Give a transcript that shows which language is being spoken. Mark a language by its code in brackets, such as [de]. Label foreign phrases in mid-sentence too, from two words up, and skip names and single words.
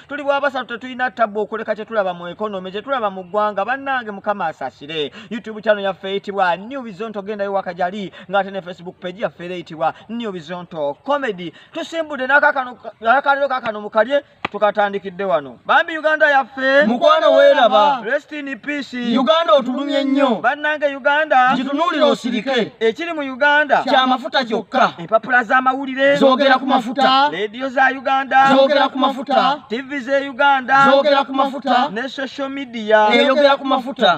[lg] Tuli bwa basatu, tetulina ttabu okuleka kye tulaba mu ekonome, kye tulaba mu ggwanga. Bannange, Mukama asasire. YouTube channel yaffe eyitibwa New Vision, togendayo wakajali, ng'ate ne Facebook page yaffe era eyitibwa New Vision Comedy. Tusimbudde n'akakano, n'akaleero kaakano mu kalye, tukatandikidde wano. Bambi Uganda yaffe. Mukwano weeraba. [en] Rest in peace. [lg] Uganda otulumye nnyo. Bannange Uganda. Gitunuulire osirike. Ekiri mu Uganda. Kya mafuta kyokka. Empapula z'amawulire. Zoogera ku mafuta. Radio za Uganda. Zoogera ku mafuta. T V ze Uganda. Zoogera ku mafuta. Ne [en] social media. [lg] Eyogera ku mafuta.